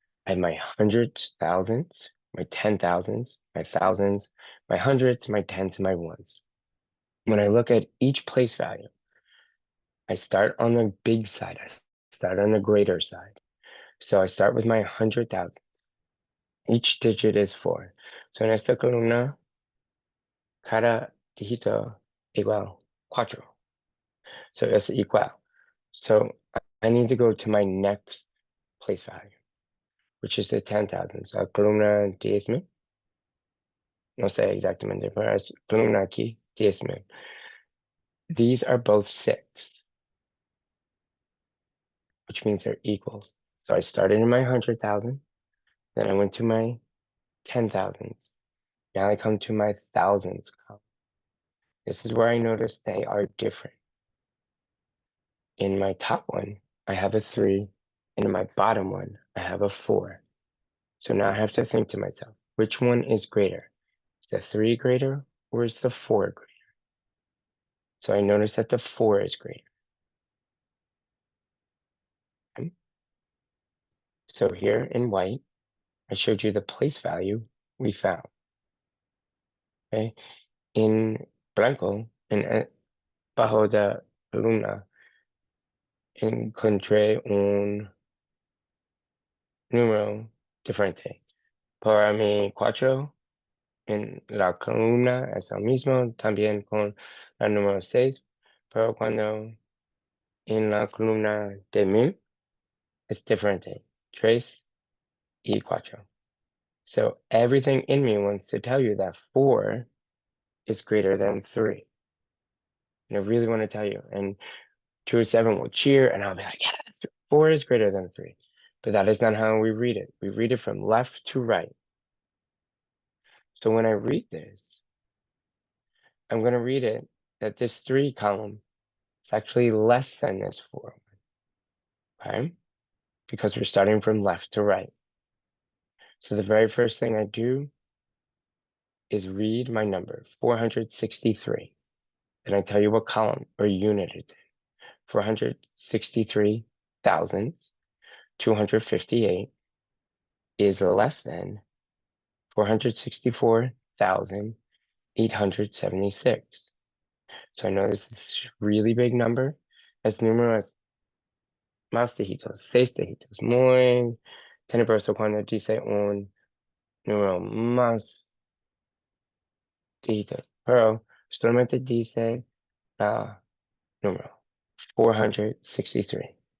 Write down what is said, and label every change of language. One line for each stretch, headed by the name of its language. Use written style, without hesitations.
English: I have my hundreds, thousands, my 10,000s, my thousands, my hundreds, my tens, and my ones. When I look at each place value, I start on the big side. I start on the greater side. So I start with my 100,000. Each digit is 4.
Spanish: So en esta columna, cada dígito igual 4.
English: So it's equal. So I need to go to my next place value, which is the 10,000.
Spanish: So columna 10,000. No sé exactamente, pero es columna aquí 10,000.
English: These are both 6, which means they're equals. So I started in my 100,000, then I went to my 10,000s. Now I come to my thousands column. This is where I notice they are different. In my top one, I have a 3, and in my bottom one, I have a 4. So now I have to think to myself, which one is greater? Is the 3 greater or is the 4 greater? So I notice that the 4 is greater. Okay. So here in white, I showed you the place value we found. Okay.
Spanish: In blanco, bajo de columna, encontré un número diferente. Para mi 4, en la columna es el mismo, también con la número 6, pero cuando en la columna de 1000 es diferente, 3 y 4.
English: So everything in me wants to tell you that 4 is greater than 3. And I really want to tell you. And 207 will cheer, and I'll be like, yeah, 4 is greater than 3. But that is not how we read it. We read it from left to right. So when I read this, I'm going to read it that this 3 column is actually less than this 4 one, okay? Because we're starting from left to right. So the very first thing I do is read my number, 463. Then I tell you what column or unit it's in. 463 thousandths, 258 is less than 464,876. So I know this is a really big number.
Spanish: Es número es más dígitos, 6 dígitos. Muy tenebroso cuando dice un número más dígitos, pero solamente dice la número 463.